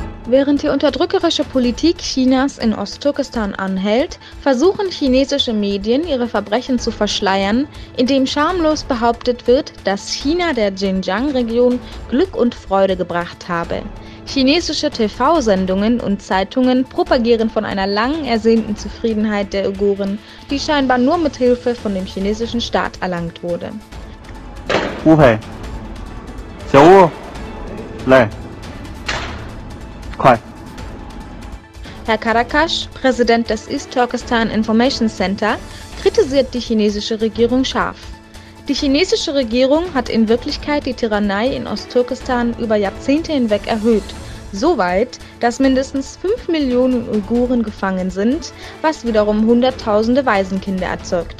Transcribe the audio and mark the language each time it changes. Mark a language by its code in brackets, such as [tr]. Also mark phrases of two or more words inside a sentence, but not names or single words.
[de] Während die unterdrückerische Politik Chinas in Ostturkestan anhält, versuchen chinesische Medien, ihre Verbrechen zu verschleiern, indem schamlos behauptet wird, dass China der Xinjiang-Region Glück und Freude gebracht habe. Chinesische TV-Sendungen und Zeitungen propagieren von einer lang ersehnten Zufriedenheit der Uiguren, die scheinbar nur mit Hilfe von dem chinesischen Staat erlangt wurde. [zh] 吴培，小吴，来，快！ [de] Herr Karakash, Präsident des East Turkestan Information Center, kritisiert die chinesische Regierung scharf. Die chinesische Regierung hat in Wirklichkeit die Tyrannei in Ostturkestan über Jahrzehnte hinweg erhöht, so weit, dass mindestens 5 Millionen Uiguren gefangen sind, was wiederum Hunderttausende Waisenkinder erzeugte.